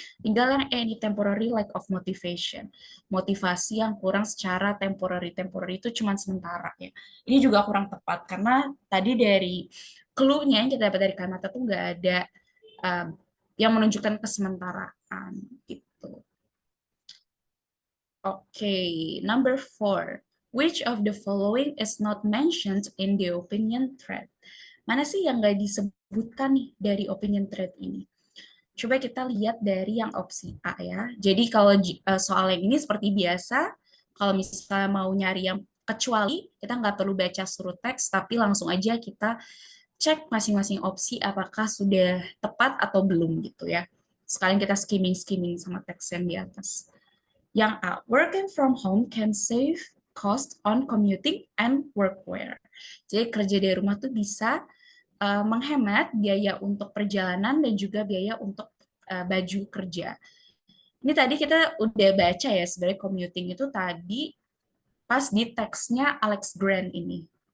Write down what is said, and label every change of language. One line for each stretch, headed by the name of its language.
Indonesian: Tinggal yang E ini temporary lack of motivation. Motivasi yang kurang secara temporary. Temporary itu cuma sementara ya. Ini juga kurang tepat karena tadi dari clue-nya yang kita dapat dari kata tuh nggak ada um, yang menunjukkan kesementaraan gitu.
English: Okay, number 4. Which of the following is not mentioned in the opinion thread?
Indonesian: Mana sih yang nggak disebutkan nih dari opinion thread ini? Coba kita lihat dari yang opsi A ya. Jadi kalau soal yang ini seperti biasa, kalau misalnya mau nyari yang kecuali, kita nggak perlu baca seluruh teks, tapi langsung aja kita cek masing-masing opsi apakah sudah tepat atau belum gitu ya. Sekalian kita skimming-skimming sama teks yang di atas. Yang A,
English: working from home can save cost on commuting and workwear.
Indonesian: Jadi kerja dari rumah tuh bisa menghemat biaya untuk perjalanan dan juga biaya untuk baju kerja. Ini tadi kita udah baca ya sebenarnya commuting itu tadi pas di teksnya Alex Grant ini.